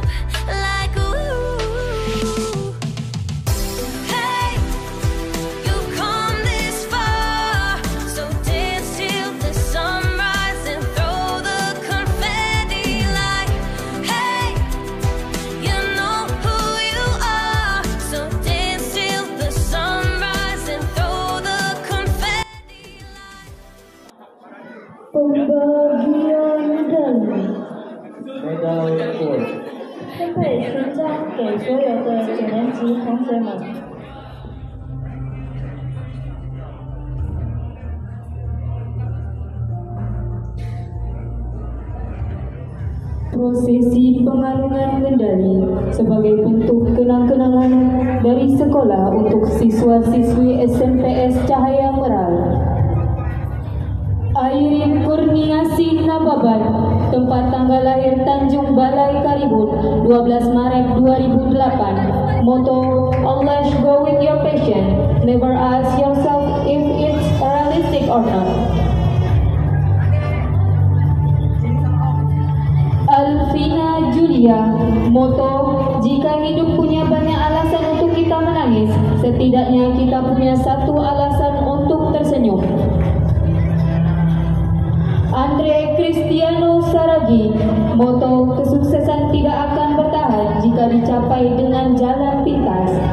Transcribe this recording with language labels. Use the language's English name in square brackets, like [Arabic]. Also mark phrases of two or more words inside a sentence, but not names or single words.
[English] Like ooh, hey, you've come this far, so dance till the sunrise and throw the confetti. Like hey, you know who you are, so dance till the sunrise and throw the confetti. [Indonesian] Pembagian medali. Medal 4. [Chinese] 分配勋章给所有的9年级同学们。 [Indonesian] Prosesi pengalungan medali sebagai bentuk kenang-kenangan dari sekolah untuk siswa-siswi SMPS Cahaya Meral. Airin Kurniasih Nababan, tempat tanggal lahir Tanjung Balai Karimun, 12 Maret 2008. [English] Motto, always go with your passion, never ask yourself if it's realistic or not. [Indonesian] Alvina Julia, motto, jika hidup punya banyak alasan untuk kita menangis, setidaknya kita punya satu alasan untuk tersenyum. Andre Cristiano Saragi, motto, kesuksesan tidak akan bertahan jika dicapai dengan jalan pintas.